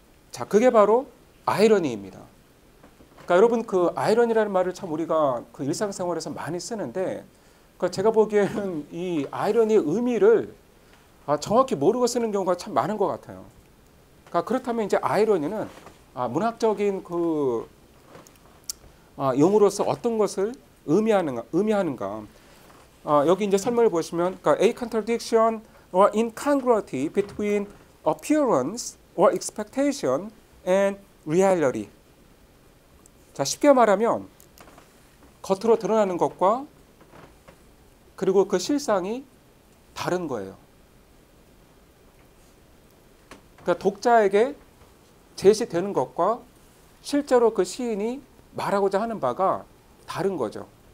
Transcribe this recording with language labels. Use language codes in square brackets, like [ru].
[ko] 자, 그게 바로 아이러니입니다. 그러니까 여러분 그 아이러니라는 말을 참 우리가 그 일상생활에서 많이 쓰는데, 그러니까 제가 보기에는 이 아이러니의 의미를 정확히 모르고 쓰는 경우가 참 많은 것 같아요. 그러니까 그렇다면 이제 아이러니는 문학적인 그 용어로서 어떤 것을 의미하는가? 여기 이제 설명을 보시면, 그러니까 [en] a contradiction or incongruity between appearance or expectation and reality. [ko] 자, 쉽게 말하면 겉으로 드러나는 것과 그리고 그 실상이 다른 거예요. 그러니까 독자에게 제시되는 것과 실제로 그 시인이 말하고자 하는 바가 다른 거죠.